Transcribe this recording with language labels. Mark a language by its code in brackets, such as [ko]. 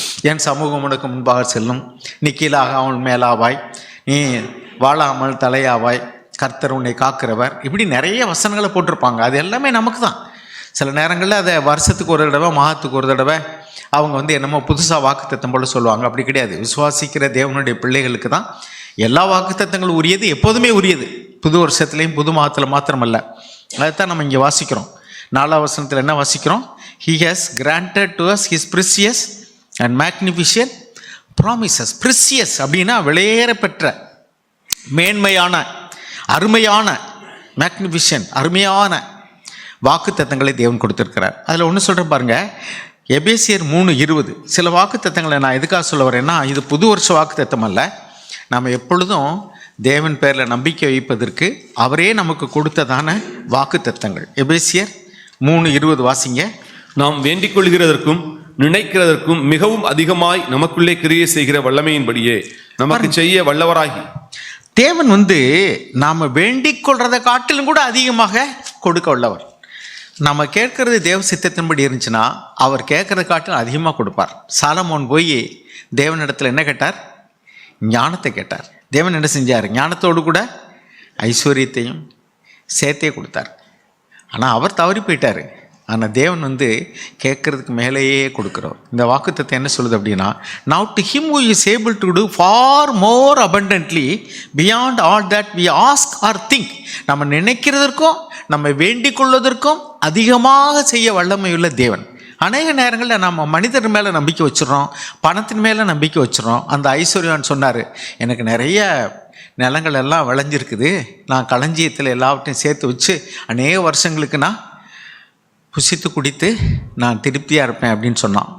[ta] என் சமூகம் உனக்கு முன்பாக செல்லும், நீ கீழாகாமல் மேலாவாய், நீ வாழாமல் தலையாவாய், கர்த்தர் உன்னை காக்கிறவர், இப்படி நிறைய வசனங்களை போட்டிருப்பாங்க. அது எல்லாமே நமக்கு தான். சில நேரங்களில் அதை வருஷத்துக்கு ஒரு தடவை, மாதத்துக்கு ஒரு தடவை அவங்க என்னமோ புதுசாக வாக்குத்தத்தம் போல் சொல்லுவாங்க. அப்படி கிடையாது. விசுவாசிக்கிற தேவனுடைய பிள்ளைகளுக்கு தான் எல்லா வாக்குத்தத்தங்களும் உரியது, எப்போதுமே உரியது. புது வருஷத்துலேயும் புது மாதத்தில் மாத்திரமல்ல. அதுதான் நம்ம இங்கே வாசிக்கிறோம். 4வது வசனத்தில் என்ன வாசிக்கிறோம்? [en] He has granted to us his precious and magnificent promises. [ta] Precious அப்படின்னா விலையேற பெற்ற, மேன்மையான, அருமையான, மேக்னிஃபிஷன், அருமையான வாக்குத்தத்தங்களை தேவன் கொடுத்துருக்கிறார். அதில் ஒன்று சொல்கிறேன் பாருங்கள், எபேசியர் 3:20. சில வாக்குத்தத்தங்களை நான் எதுக்காக சொல்ல வரேன்னா, இது புது வருஷ வாக்குத்தத்தம் அல்ல. நம்ம எப்பொழுதும் தேவன் பேரில் நம்பிக்கை வைப்பதற்கு அவரே நமக்கு கொடுத்ததான வாக்குத்தத்தங்கள். எபேசியர் 3:20 வாசிங்க. நாம் வேண்டிக் கொள்கிறதற்கும் நினைக்கிறதற்கும் மிகவும் அதிகமாய் நமக்குள்ளே கிரியை செய்கிற வல்லமையின்படியே நமக்கு செய்ய வல்லவராகி. தேவன் நாம் வேண்டிக் கொள்றதை காட்டிலும் கூட அதிகமாக கொடுக்க உள்ளவர். நம்ம கேட்கறது தேவ சித்தத்தின்படி இருந்துச்சுன்னா அவர் கேட்கறத காட்டிலும் அதிகமாக கொடுப்பார். சாலமோன் போய் தேவனிடத்தில் என்ன கேட்டார்? ஞானத்தை கேட்டார். தேவன் என்ன செஞ்சார்? ஞானத்தோடு கூட ஐஸ்வர்யத்தையும் சேர்த்தே கொடுத்தார். ஆனால் அவர் தவறி போயிட்டார். ஆனால் தேவன் கேட்கறதுக்கு மேலேயே கொடுக்குறோம். இந்த வாக்குத்தத்தை என்ன சொல்லுது அப்படின்னா, [en] now to him who is able to do far more abundantly beyond all that we ask or think. [ta] நம்ம நினைக்கிறதற்கும் நம்ம வேண்டிக் கொள்வதற்கும் அதிகமாக செய்ய வல்லமையுள்ள தேவன். அநேக நேரங்களில் நம்ம மனிதர் மேலே நம்பிக்கை வச்சுறோம், பணத்தின் மேலே நம்பிக்கை வச்சுறோம். அந்த ஐஸ்வர்யான்னு சொன்னார், எனக்கு நிறைய நிலங்கள் எல்லாம் விளைஞ்சிருக்குது, நான் களஞ்சியத்தில் எல்லாவற்றையும் சேர்த்து வச்சு அநேக வருஷங்களுக்கு நான் புசித்து குடித்து நான் திருப்தியாக இருப்பேன் அப்படின்னு சொன்னான்.